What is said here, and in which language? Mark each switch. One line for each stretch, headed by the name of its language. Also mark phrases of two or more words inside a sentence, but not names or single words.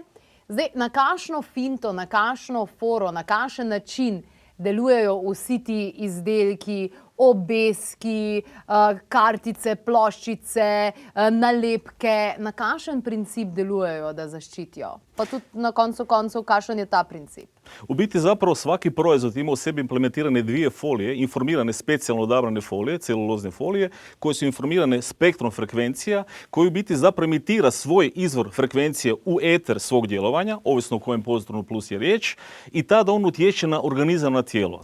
Slovenian: Zdaj, na kakšno finto, na kakšno foro, na kakšen način delujejo vsi ti izdelki, obeski, kartice, ploščice, nalepke, na kakšen princip delujejo da zaščitijo? Pa tudi na koncu koncev, kakšen je ta princip?
Croatian: U biti zapravo svaki proizvod ima u sebi implementirane dvije folije, informirane specijalno odabrane folije, celulozne folije, koje su informirane spektrom frekvencija, koji u biti zapravo imitira svoj izvor frekvencije u eter svog djelovanja, ovisno o kojem Povestronu Plus je riječ, i tada on utječe na organizam, na tijelo.